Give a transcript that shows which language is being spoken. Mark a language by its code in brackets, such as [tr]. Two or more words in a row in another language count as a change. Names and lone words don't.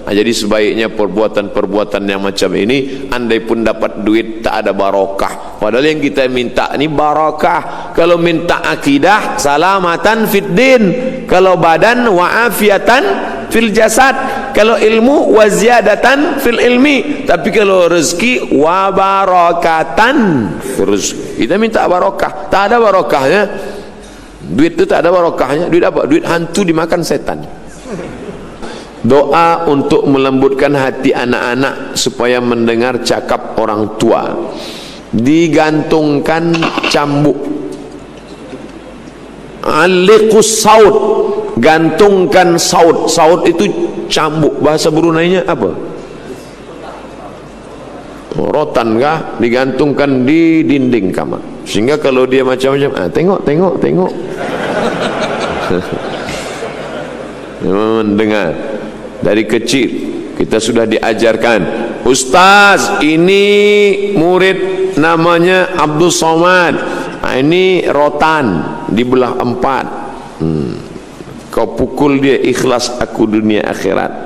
[ms] Jadi sebaiknya perbuatan-perbuatan yang macam ini, andai pun dapat duit, tak ada barokah. Padahal yang kita minta ni barokah. Kalau minta akidah, [ar] سلامة في الدين. [ms] Kalau badan, [ar] وعافية في الجسد. [ms] Kalau ilmu, [ar] وزيادة في العلم. [ms] Tapi kalau rezeki, [ar] وبركة في الرزق. [ms] Kita minta barokah, tak ada barokahnya. Duit itu tak ada barokahnya. Duit apa? Duit hantu dimakan setan. Doa untuk melembutkan hati anak-anak supaya mendengar cakap orang tua. Digantungkan cambuk. [ar] علقوا السوط, [ms] gantungkan saud. Saud itu cambuk. Bahasa Bruneinya apa? rotan kah digantungkan di dinding kamar, sehingga kalau dia macam-macam, tengok mendengar. Dari kecil kita sudah diajarkan, Ustaz ini murid namanya Abdul Somad, ini rotan dibelah 4, kau pukul dia, ikhlas aku dunia akhirat.